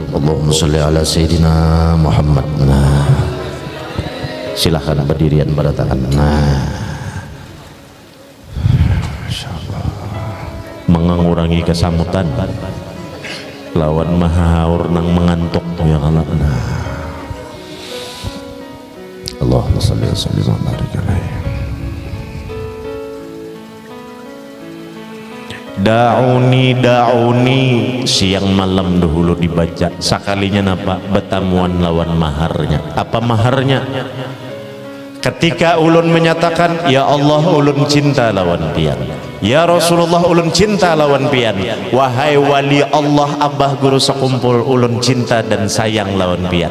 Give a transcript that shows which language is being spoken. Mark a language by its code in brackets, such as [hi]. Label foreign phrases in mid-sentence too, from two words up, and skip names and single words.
[ar] اللهم صل على سيدنا محمد. [bjn] Nah, silahkan berdirian pada tangan. Nah, insyaallah mengurangi kesamutan lawan mahaur nang mengantuk ya Allah. Nah, [ar] اللهم صل وسلم وبارك عليه. دعوني دعوني, [bjn] siang malam dahulu dibaca. Sakalinya napa? Betamuan lawan maharnya. Apa maharnya? Ketika ulun menyatakan [ar] يا الله [bjn] ulun cinta lawan pian, [ar] يا رسول الله [bjn] ulun cinta lawan pian, wahai wali Allah abah guru sekumpul ulun cinta dan sayang lawan pian.